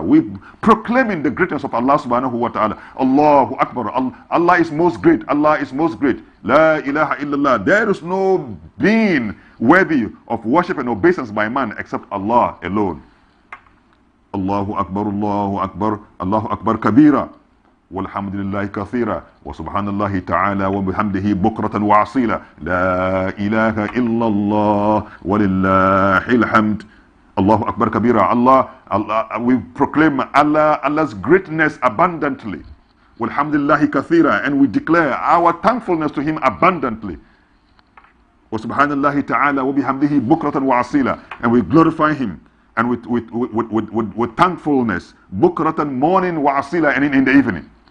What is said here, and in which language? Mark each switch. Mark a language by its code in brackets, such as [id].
[en] We proclaiming the greatness of Allah subhanahu wa ta'ala. [ar] Allahu Akbar. [en] Allah is most great. Allah is most great. [ar] La ilaha illallah. [en] There is no being worthy of worship and obeisance by man except Allah alone. [ar] Allahu Akbar, Allahu Akbar, Allahu Akbar kabira. والحمد لله كثيرا وسبحان الله تعالى وبحمده بكرة وعصيلا لا إله إلا الله ولله الحمد Allahu Akbar Kabira. [en] Allah, we proclaim Allah's greatness abundantly. [ar] Walhamdulillahi kathira. [en] And we declare our thankfulness to Him abundantly. [ar] Wa subhanallahi ta'ala wa bihamdihi bukratan wa asila. [en] And we glorify Him. And with thankfulness, bukratan, morning, wa asila, and in the evening.